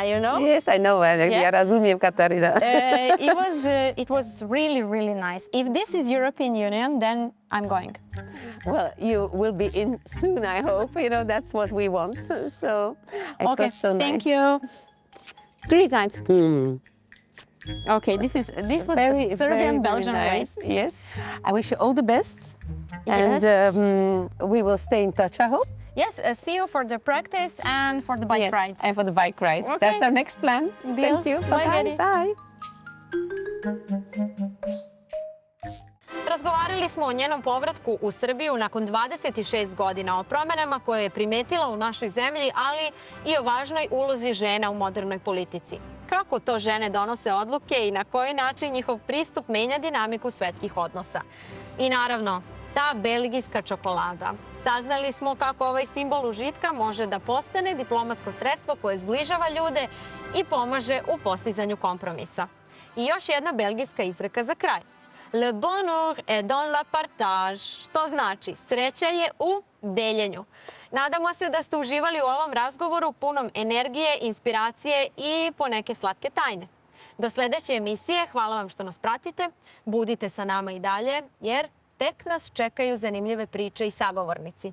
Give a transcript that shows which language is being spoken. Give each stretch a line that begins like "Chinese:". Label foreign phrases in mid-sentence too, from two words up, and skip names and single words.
English: Yes, I know.
Serbian: Ja razumijem, Katarina.
English: It was really, really nice. If this is European Union, then I'm going. Well, you will be in soon, I hope. That's what we want. So it was so nice. Thank you. 3 times. Okay, this was very, Serbian Belgian nice. way. Yes. I wish you all the best. Yes. And we will stay in touch, I hope. Yes, see you for the practice and for the bike ride. And for the bike ride. Okay. That's our next plan. Deal. Thank you. Bye, Keti. Bye.
Serbian: Razgovarali smo o njenom povratku u Srbiju nakon 26 godina, o promenama koje je primetila u našoj zemlji, ali i o važnoj ulozi žena u modernoj politici. Kako to žene donose odluke i na koji način njihov pristup menja dinamiku svetskih odnosa. I naravno, ta belgijska čokolada. Saznali smo kako ovaj simbol užitka može da postane diplomatsko sredstvo koje zbližava ljude i pomaže u postizanju kompromisa. I još jedna belgijska izreka za kraj.
French: Le bonheur est dans la partage,
Serbian: što znači sreća je u deljenju. Nadamo se da ste uživali u ovom razgovoru punom energije, inspiracije i poneke slatke tajne. Do sledeće emisije, hvala vam što nas pratite, budite sa nama i dalje, jer tek nas čekaju zanimljive priče i sagovornici.